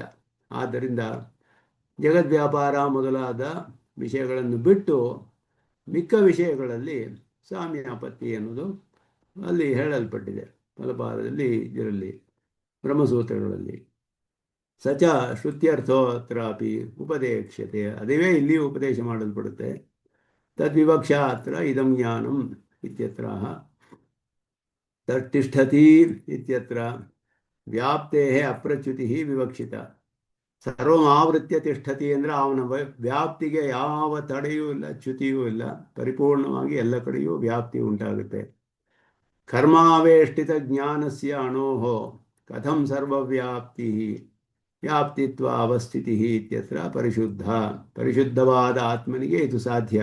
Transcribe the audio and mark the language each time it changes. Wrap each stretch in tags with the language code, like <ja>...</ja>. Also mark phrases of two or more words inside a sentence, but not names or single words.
<kn>ಆದ್ದರಿಂದ ಜಗದ್ವ್ಯಾಪಾರ ಮೊದಲಾದ ವಿಷಯಗಳನ್ನು ಬಿಟ್ಟು ಮಿಕ್ಕ ವಿಷಯಗಳಲ್ಲಿ ಸಾಮ್ಯಾಪತ್ತಿ ಎನ್ನುವುದು ಅಲ್ಲಿ ಹೇಳಲ್ಪಟ್ಟಿದೆ ಫಲಪಾದದಲ್ಲಿ, ಇದರಲ್ಲಿ ಬ್ರಹ್ಮಸೂತ್ರಗಳಲ್ಲಿ.</kn> <sa>ಸಚ ಶ್ರುತ್ಯರ್ಥೋತ್ರಾಪಿ ಉಪದೇಕ್ಷ್ಯತೆ,</sa> <kn>ಅದುವೇ ಇಲ್ಲಿ ಉಪದೇಶ ಮಾಡಲ್ಪಡುತ್ತೆ.</kn> <sa>ತದ್ವಿವಕ್ಷಾ ಅತ್ರ ಇದಂ ಜ್ಞಾನಂ ಇತ್ಯತ್ರ ತತ್ತಿಷ್ಠತಿ ಇತ್ಯತ್ರ ವ್ಯಾಪ್ತೇ ಅಪ್ರಚ್ಯುತಿ ವಿವಕ್ಷಿತ. ಸರ್ವಮಾವೃತ್ಯ ತಿಷ್ಠತಿ</sa> <kn>ಅಂದರೆ ಅವನ ವ್ಯಾಪ್ತಿಗೆ ಯಾವ ತಡೆಯೂ ಇಲ್ಲ, ಚ್ಯುತಿಯೂ ಇಲ್ಲ, ಪರಿಪೂರ್ಣವಾಗಿ ಎಲ್ಲ ಕಡೆಯೂ ವ್ಯಾಪ್ತಿ ಉಂಟಾಗುತ್ತೆ.</kn> <sa>ಕರ್ಮಾವೇಷ್ಟಿತ ಜ್ಞಾನಸ್ಯ ಅಣೋಹೋ ಕಥಂ ಸರ್ವವ್ಯಾಪ್ತಿ ವ್ಯಾಪ್ತಿತ್ವ ಅವಸ್ಥಿತಿ ಇತ್ಯತ್ರ</sa> <kn>ಪರಿಶುದ್ಧವಾದ ಆತ್ಮನಿಗೆ ಇದು ಸಾಧ್ಯ.</kn>